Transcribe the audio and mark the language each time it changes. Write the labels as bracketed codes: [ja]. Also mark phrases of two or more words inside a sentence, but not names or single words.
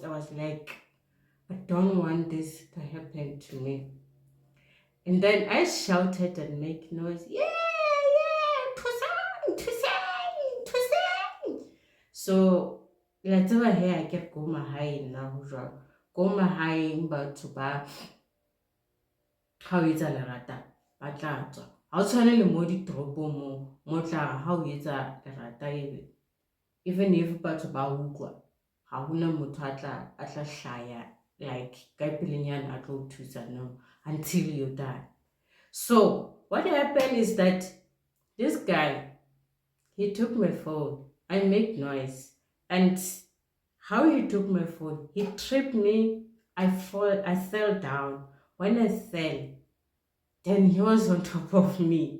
[en] I was like, I don't want this to happen to me. And then I shouted and make noise. Yeah, yeah, Tusang, Tusang, Tusang. So let's over here I get [st] go mahaeng [en] now. [st] Go mahaeng batho ba ha o etsa lerata ba tla tswa. Ha o tshwane le mo ditoropong mo tla ha o etsa lerata [en] even if [st] batho ba utlwa, ha hona motho a tla hlaya like ka pelenyana a tlo thusa, [en] no, until you die. So what happened is that this guy, he took my phone. I made noise, and how he took my phone, he tripped me. I fell down. When I fell, then he was on top of me.